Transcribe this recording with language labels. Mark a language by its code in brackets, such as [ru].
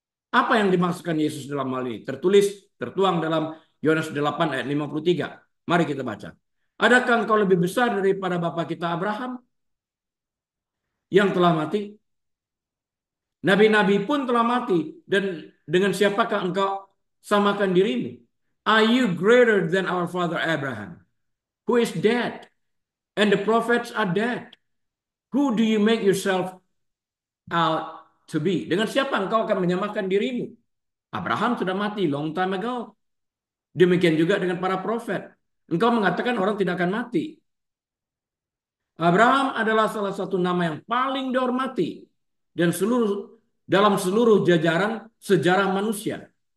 [id] Apa yang dimaksudkan Yesus dalam hal ini? Tertuang dalam Yohanes 8 ayat 53. Mari kita baca. Adakah engkau lebih besar daripada bapa kita Abraham yang telah mati? Nabi-nabi pun telah mati. Dan dengan siapakah engkau samakan dirimu? [en] Are you greater than our father Abraham, who is dead, and the prophets are dead? Who do you make yourself out to be? [id] Dengan siapa engkau akan menyamakan dirimu? Abraham sudah mati [en] long time ago. [id] Demikian juga dengan para prophet. Engkau mengatakan orang tidak akan mati. Abraham adalah salah satu nama yang paling dihormati dan dalam seluruh jajaran sejarah manusia.